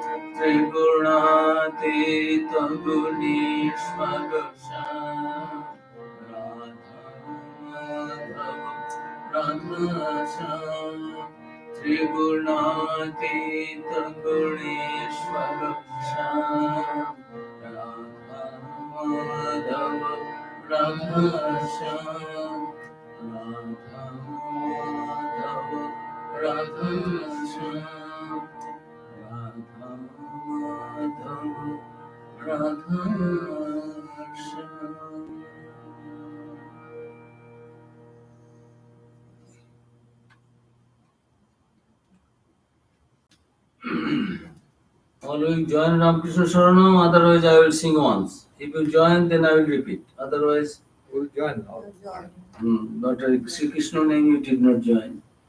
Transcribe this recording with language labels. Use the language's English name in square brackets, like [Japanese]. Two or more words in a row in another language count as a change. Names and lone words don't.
[Sanskrit] त्रिगुणातीत गुणेश्वर श्याम राधा माधव राधा श्याम त्रिगुणातीत गुणेश्वर श्याम राधा माधव Radha Shyam, Radha Madhav, Radha Shyam, Radha Madhav, Radha Shyam. [English] All will join Ramakrishna Saranam, otherwise I will sing once. If you join, then I will repeat. Otherwise, We'll join now. but Sri Krishna name you did not join.